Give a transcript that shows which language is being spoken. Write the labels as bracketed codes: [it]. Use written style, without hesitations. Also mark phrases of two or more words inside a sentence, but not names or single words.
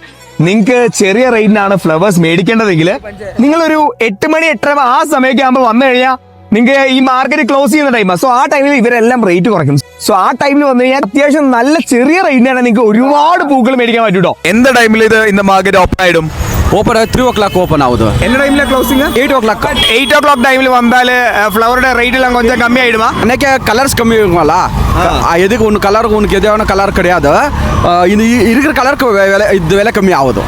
[ml] നിങ്ങൾക്ക് ചെറിയ റേറ്റിനാണ് ഫ്ലവേഴ്സ് മേടിക്കേണ്ടതെങ്കിൽ നിങ്ങളൊരു 8 മണി 8:30 ആ സമയമൊക്കെ ആകുമ്പോൾ വന്നു കഴിഞ്ഞാൽ നിങ്ങൾക്ക് ഈ [en] market close [ml] ചെയ്യുന്ന ടൈമാണ്. സോ ആ ടൈമിൽ ഇവരെല്ലാം റേറ്റ് കുറയ്ക്കും. സോ ആ ടൈമിൽ വന്നു കഴിഞ്ഞാൽ അത്യാവശ്യം നല്ല ചെറിയ റേറ്റിനാണ് നിങ്ങൾക്ക് ഒരുപാട് പൂക്കൾ മേടിക്കാൻ പറ്റൂട്ടോ. എന്ത് ടൈമിൽ ഇത് ഇന്ന് [en] market open [ml] ആയിടും? [kn] ಓಪನ್ 3 o'clock ಓಪನ್ ಆಗುದು. ಎಲ್ಲ ಟೈಮ್ல ಕ್ಲೋಸಿಂಗ್ 8 o'clock. [ta] 8 o'clock ಟೈಮ್ல வந்தால ஃப்ளவரோட ரேட் எல்லாம் கொஞ்சம் கம்மி ஆயிடுமா? அன்னைக்கு கலர்ஸ் கம்மி இருக்கும்ல, எதுக்கு ஒன்று கலருக்கு உனக்கு எதான கலர் கிடையாது. இது இருக்கிற கலருக்கு விலை கம்மி ஆகுது.